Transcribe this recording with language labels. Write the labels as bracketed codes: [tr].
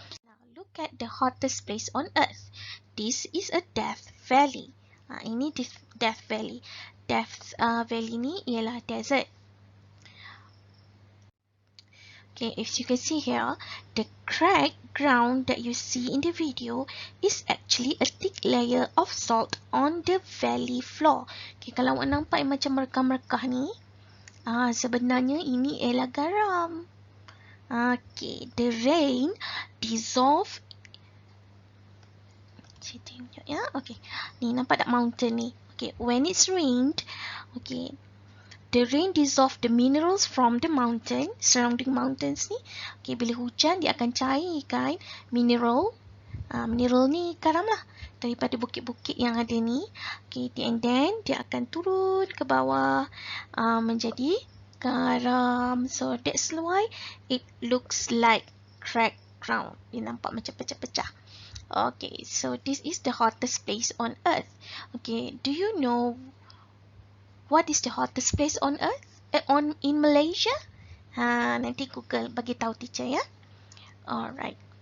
[en] Now look at the hottest place on earth. This is a Death Valley. [ms] Ini Death Valley. Death Valley ni ialah desert. [en] Okay, as you can see here, the cracked ground that you see in the video is actually a thick layer of salt on the valley floor. [ms] Okay, kalau awak nampak yang macam merekah-merekah ni, sebenarnya ini ialah garam. [en] Okay, the rain dissolve. [ms] Saya tunjuk ya. Okay, ni nampak tak mountain ni? [en] Okay, when it's rained, okay, the rain dissolve the minerals from the mountain, surrounding mountains ni. [ms] Okay, bila hujan dia akan cairkan mineral. Mineral ni garam lah. Daripada bukit-bukit yang ada ni. [en] Okay, and then [ms] dia akan turun ke bawah menjadi garam. [en] So that's why it looks like cracked ground. [ms] Dia nampak macam pecah-pecah. [en] Okay, so this is the hottest place on earth. Okay, do you know what is the hottest place on earth? In Malaysia? [ms] Nanti Google bagi tahu teacher ya. Alright.